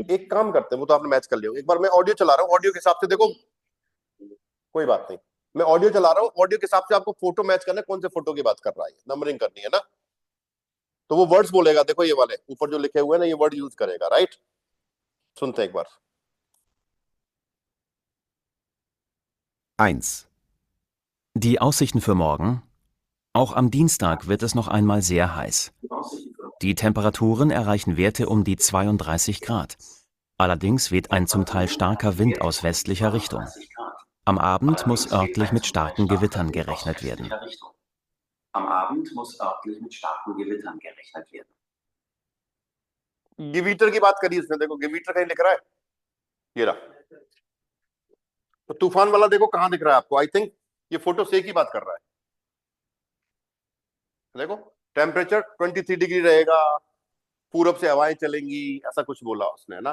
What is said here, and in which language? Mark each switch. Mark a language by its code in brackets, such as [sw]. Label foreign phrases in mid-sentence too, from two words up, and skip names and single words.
[hi] एक काम करते हैं, वो तो आपने मैच कर लिया, एक बार मैं ऑडियो चला रहा हूँ, ऑडियो के हिसाब से देखो। कोई बात नहीं, मैं ऑडियो चला रहा हूँ, ऑडियो के हिसाब से आपको फोटो मैच करना है, कौन से फोटो की बात कर रहा है, नंबरिंग करनी है ना। तो वो वर्ड्स बोलेगा, देखो ये वाले ऊपर जो लिखे हुए हैं ना, ये वर्ड यूज करेगा, राइट? सुनते हैं एक बार। 1. [de] Die Aussichten für morgen. Auch am Dienstag wird es noch einmal sehr heiß. Die Temperaturen erreichen Werte um die 32 Grad. Allerdings weht ein zum Teil starker Wind aus westlicher Richtung. Am Abend muss örtlich mit starken Gewittern gerechnet werden. [hi] गिवीटर की बात करी उसने, देखो गिवीटर कहीं लिख रहा है, ये रहा। तो तूफान वाला देखो कहां दिख रहा है आपको? [en] I think [hi] ये फोटो से की बात कर रहा है। देखो टेम्परेचर 23 डिग्री रहेगा, पूरब से हवाएं चलेंगी, ऐसा कुछ बोला उसने, है ना।